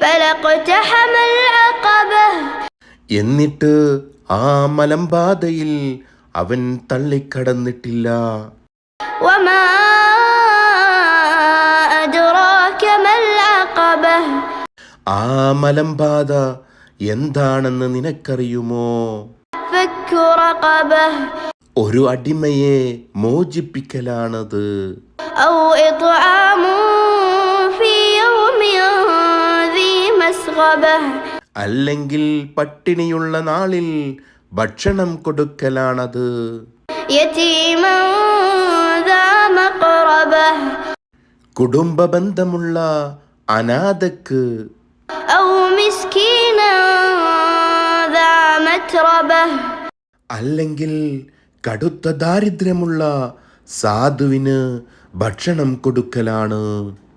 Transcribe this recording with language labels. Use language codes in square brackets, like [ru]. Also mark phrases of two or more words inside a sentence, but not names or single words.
[ar] اقتحم العقبة. [ml] എന്നിട്ട് ആ മലമ്പാതയിൽ അവൻ തള്ളിക്കടന്നിട്ടില്ല. [ar] وما أدراك ما العقبة. [ml] ആ മലമ്പാത എന്താണെന്ന് നിനക്കറിയുമോ? [ar] فك رقبة. [ml] ഒരു അടിമയെ മോചിപ്പിക്കലാണത്. [ar] أو إطعام في يوم ذي مسغبة. [ml] അല്ലെങ്കിൽ പട്ടിണിയുള്ള നാളിൽ ഭക്ഷണം കൊടുക്കലാണത്. [ar] يتيما ذا مقربة. [ml] കുടുംബ ബന്ധമുള്ള അനാഥക്ക്. [ar] أو مسكينا ذا متربة. [ml] അല്ലെങ്കിൽ കടുത്ത ദാരിദ്ര്യമുള്ള സാധുവിന് ഭക്ഷണം കൊടുക്കലാണ്.